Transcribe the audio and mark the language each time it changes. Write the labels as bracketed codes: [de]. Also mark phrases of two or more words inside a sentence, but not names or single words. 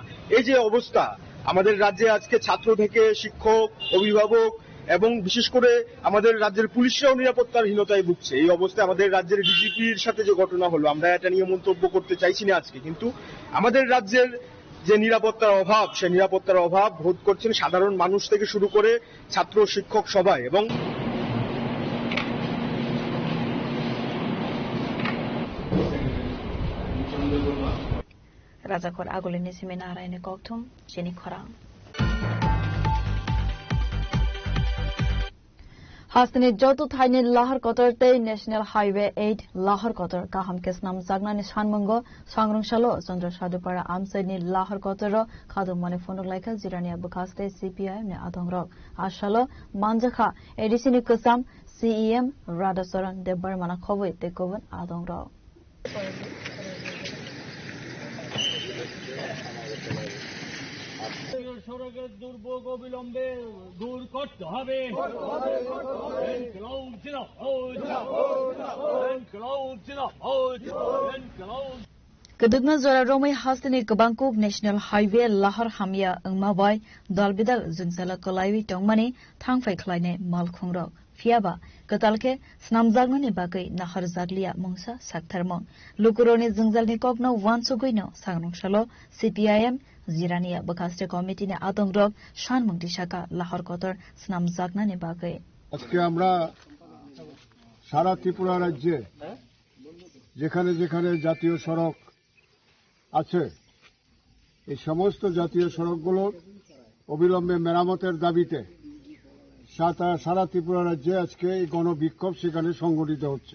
[bn] এই যে অবস্থা আমাদের রাজ্যে আজকে ছাত্র থেকে শিক্ষক, অভিভাবক এবং বিশেষ করে আমাদের রাজ্যের পুলিশরাও নিরাপত্তাহীনতায় ভুগছে। এই অবস্থায় আমাদের রাজ্যের ডিজিপির সাথে যে ঘটনা হলো, আমরা এটা নিয়ে মন্তব্য করতে চাইছি না আজকে, কিন্তু আমাদের রাজ্যের যে নিরাপত্তার অভাব, সেই নিরাপত্তার অভাব বোধ করছেন সাধারণ মানুষ থেকে শুরু করে ছাত্র শিক্ষক সবাই। এবং [trp] Razakor agolini seminare ni koktum chini khorang. Hasni jotu thaini Lahar Kotor te [en] National Highway [trp] 8 Lahar Kotor kaham kesnam jagnani sanmongo sangrong shalo Chandra Sadupara amsai ni Lahar Kotor khadu mane phone laika jirania bukaste CPIM ne adongrok ashalo manjakha edisini kusam CEM Radasaran Debar mana khoboi te koban adongrok [bn] সড়কের দুর্ভোগ অবিলম্বে দূর করতে হবে। [trp] Kedugna Zora Romai Hastini Kabangkuk [en] National Highway [trp] Lahar Hamia Ngmabai Dalbidal Zunzala Kolaiwi Tongmani Thangfai Klaine Malkhungrok Fiaba Katalke Snamzagnani Bagai Nahar Zaglia Mungsa Saktharmong Lukuroni Zunzalni Kokno Wansuguino Sangrong Shalo CPIM Zirania Bakaste Committee ne Adongrok Shan Mungdishaka Lahar Kotor Snamzagnani Bagai [bn] আজকে আমরা সারা ত্রিপুরা রাজ্যে যেখানে যেখানে জাতীয় সড়ক আছে এই সমস্ত জাতীয় সড়কগুলোর অবিলম্বে মেরামতের দাবিতে সারা ত্রিপুরা রাজ্যে আজকে এই গণবিক্ষোভ সেখানে সংগঠিত হচ্ছে।